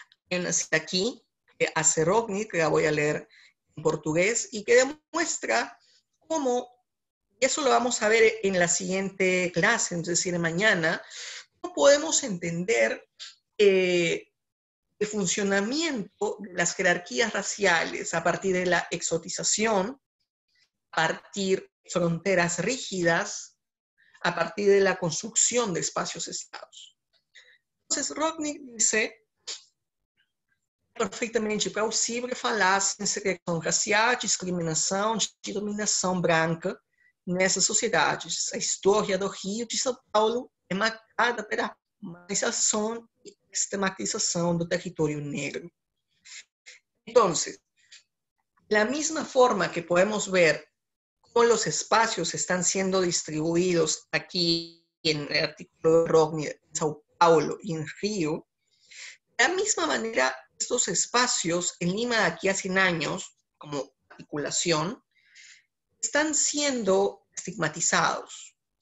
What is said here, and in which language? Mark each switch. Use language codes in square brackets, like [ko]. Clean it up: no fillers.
[es] Hay una cita aquí que hace Rogni, que la voy a leer en portugués, y que demuestra cómo, y eso lo vamos a ver en la siguiente clase, es decir, mañana, cómo podemos entender el funcionamiento de las jerarquías raciales a partir de la exotización, a partir de fronteras rígidas, a partir de la construcción de espacios-estados. Entonces, Rognick dice, [pt] perfeitamente possível falar sem segregação racial, discriminação, de dominação branca nessas sociedades. A história do Rio de São Paulo é marcada pela marginalização e estigmatização do território negro. [es] Entonces, la misma forma que podemos ver cómo los espacios están siendo distribuidos aquí en el artículo de Rogni en Sao Paulo y en Río, de la misma manera estos espacios en Lima de aquí a 100 años, como articulación, están siendo estigmatizados.